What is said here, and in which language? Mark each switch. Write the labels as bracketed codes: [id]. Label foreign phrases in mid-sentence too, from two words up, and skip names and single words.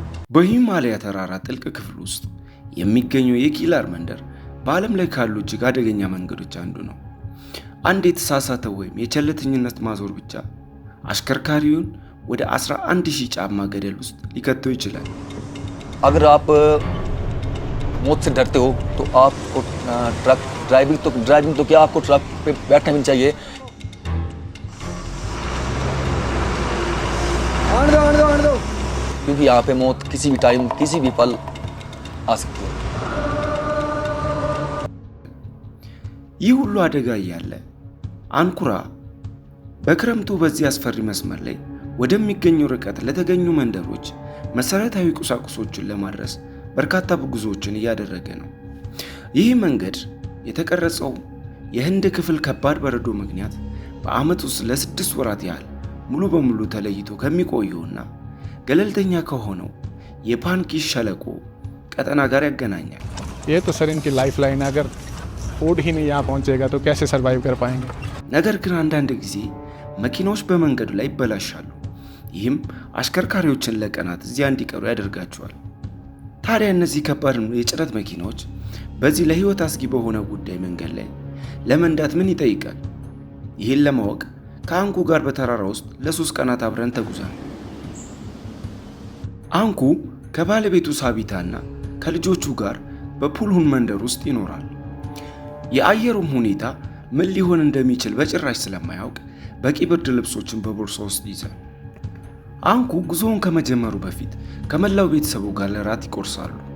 [am] በሂማላያ ተራራ ጥልቅ ክፍል ውስጥ የሚገኘው የኪላር መንደር በዓለም ላይ ካሉ እጅግ አደገኛ መንገዶች አንዱ ነው። አንድ የተሳሳተ ወይም የቸልተኝነት ማዞር ብቻ አሽከርካሪውን ወደ 11000 ጫማ ገደል ውስጥ ሊከተው ይችላል። [hi] अगर आप मौत से डरते हो तो आपको [en] truck driving [hi] तो क्या आपको ट्रक पे बैठना भी चाहिए। क्योंकि यहाँ पे मौत किसी भी टाइम किसी भी पल आ सकती है। [am] ይህ ሁሉ አደጋ እያለ አንኩራ በክረምቱ በዚህ አስፈሪ መስመር ላይ ወደሚገኘው ርቀት ለተገኙ መንደሮች መሰረታዊ ቁሳቁሶችን ለማድረስ በርካታ ጉዞዎችን እያደረገ ነው። ይህ መንገድ የተቀረጸው የህንድ ክፍል ከባድ በረዶ ምክንያት በዓመት ውስጥ ለ6 ወራት ያህል ሙሉ በሙሉ ተለይቶ ከሚቆየውና ገለልተኛ ከሆነው የፓንጊሽ ሸለቆ ቀጠና ጋር ያገናኛል። [hi] ये तो सर इनकी [en] life line [hi] अगर फूड ही नहीं यहाँ पहुँचेगा तो कैसे सर्वाइव कर पाएंगे। [am] ነገር ግን አንዳንድ ጊዜ መኪናዎች በመንገዱ ላይ ይበላሻሉ። ይህም አሽከርካሪዎችን ለቀናት እዚያ እንዲቀሩ ያደርጋቸዋል። ታዲያ እነዚህ ከባድ የጭነት መኪናዎች በዚህ ለህይወት አስጊ በሆነ ጉዳይ መንገድ ላይ ለመንዳት ምን ይጠይቃል? ይህን ለማወቅ ከአንኩ ጋር በተራራ ውስጥ ለ3 ቀናት አብረን ተጉዘናል። አንኩ ከባለቤቱ ሳቢታና ከልጆቹ ጋር በፑልሁን መንደር ውስጥ ይኖራል። የአየሩም ሁኔታ ምን ሊሆን እንደሚችል በጭራሽ ስለማያውቅ በቂ ብርድ ልብሶችን በቦርሳ ውስጥ ይዟል። አንኩ ጉዞውን ከመጀመሩ በፊት ከመላው ቤተሰቡ ጋር ለራት ይቆርሳሉ።